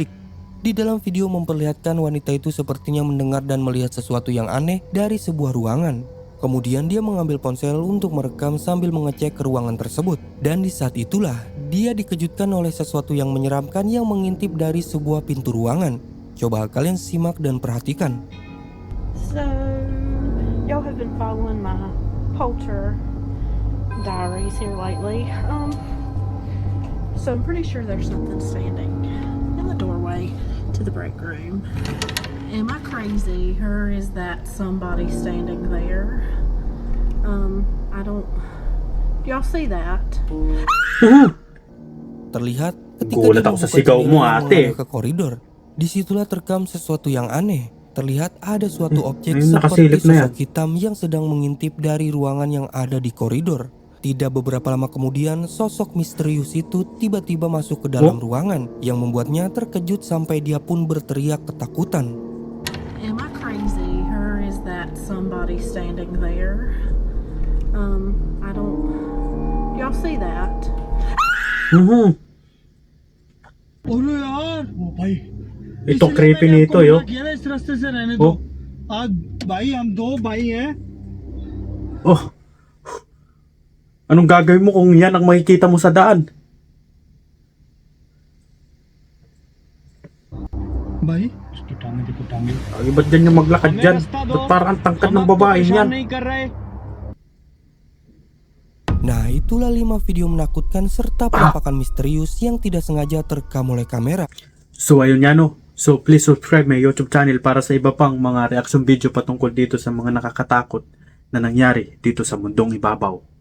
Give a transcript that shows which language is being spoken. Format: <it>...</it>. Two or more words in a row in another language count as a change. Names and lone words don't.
<id>Di dalam video memperlihatkan wanita itu sepertinya mendengar dan melihat sesuatu yang aneh dari sebuah ruangan. Kemudian dia mengambil ponsel untuk merekam sambil mengecek ke ruangan tersebut. Dan di saat itulah dia dikejutkan oleh sesuatu yang menyeramkan yang mengintip dari sebuah pintu ruangan. Coba kalian simak dan perhatikan.</id> <en>So, y'all have been following my Polter diaries here lately. So I'm pretty sure there's something standing in the doorway to the break room. Am I crazy, or is that somebody standing there? I don't. Do y'all see that?</en> <id>Terlihat ketika</id> <tl>Gulat</tl> <id>dia</id> <tl>ako sa</tl> <id>membuka</id> <tl>sigaw mo,</tl> <id>jendela yang</id> <tl>ate.</tl> <id>mengarah ke koridor. Disitulah terekam sesuatu yang aneh. Terlihat ada suatu objek ini seperti</id> <tl>nakasilip na yan.</tl> <id>sosok hitam yang sedang mengintip dari ruangan yang ada di koridor. Tidak beberapa lama kemudian, sosok misterius itu tiba-tiba masuk ke dalam ruangan yang membuatnya terkejut sampai dia pun berteriak ketakutan.</id> <en>Am I crazy, or is that somebody standing there? I don't. Do y'all see that?</en> <hi>अरे यार ओ भाई</hi> <tl>Ito</tl> <hi>इसलिए</hi> <tl>creepy</tl> <hi>मैंने</hi> <tl>nito</tl> <hi>आपको</hi> <tl>yo.</tl> <hi>मना किया था इस रास्ते से रहने Oh. दो आज भाई हम दो भाई हैं Oh.</hi> <tl>Anong gagawin mo kung yan ang makikita mo sa daan?</tl> <hi>भाई उसकी टांगे देखो टांगे</hi> <tl>Ay, ba't dyan yung maglakad</tl> <hi>हमें</hi> <tl>dyan?</tl> <hi>रास्ता दो</hi> <tl>Ba't parang ang tangkad</tl> <hi>हम</hi> <tl>ng</tl> <hi>आपको</hi> <tl>babae</tl> <hi>परेशान</hi> <tl>niyan?</tl> <hi>नहीं कर रहे</hi> <id>itulah 5 video menakutkan serta penampakan misterius yang tidak sengaja terekam oleh kamera.</id> <tl>So ayun nga no. So</tl> <en>please subscribe my YouTube channel</en> <tl>para sa iba pang mga</tl> <en>reaction video</en> <tl>patungkol dito sa mga nakakatakot na nangyari dito sa mundong ibabaw.</tl>